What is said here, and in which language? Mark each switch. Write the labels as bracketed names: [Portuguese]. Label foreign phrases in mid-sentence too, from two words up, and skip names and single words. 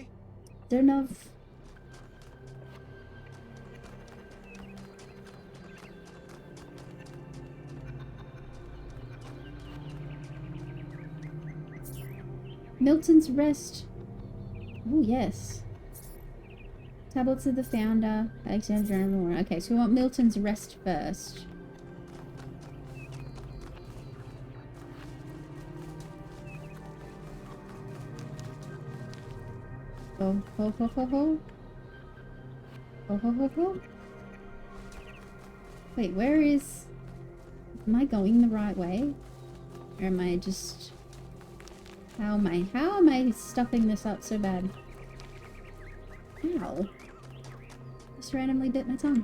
[English] Don't know if... Milton's Rest. Oh, yes. Tablets of the Founder, Alexandra Mravunac. Okay, so we want Milton's Rest first. Oh, ho, ho, ho, ho. Oh, ho, ho, ho. Wait, where is... Am I going the right way? Or am I just... How am I stuffing this up so bad? Ow. Just randomly bit my tongue.